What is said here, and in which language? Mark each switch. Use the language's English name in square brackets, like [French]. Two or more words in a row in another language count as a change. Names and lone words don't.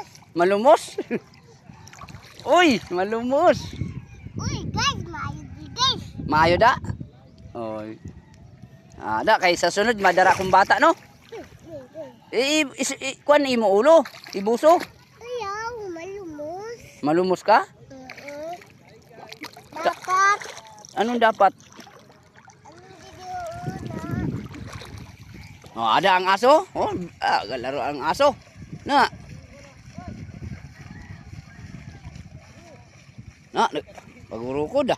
[Hiligaynon] Malumos? Uy, malumos. Uy, guys, guys. Maayo da? Oy. Ah, da kay sa sunod madara kong bata no. Kuan imo ulo, ibuso. Ayaw, malumos. Malumos ka? Oo. Dapat. Anong dapat? Oh, ada ang aso? Oh, galaro ang aso. Na. Na, paguro ko da.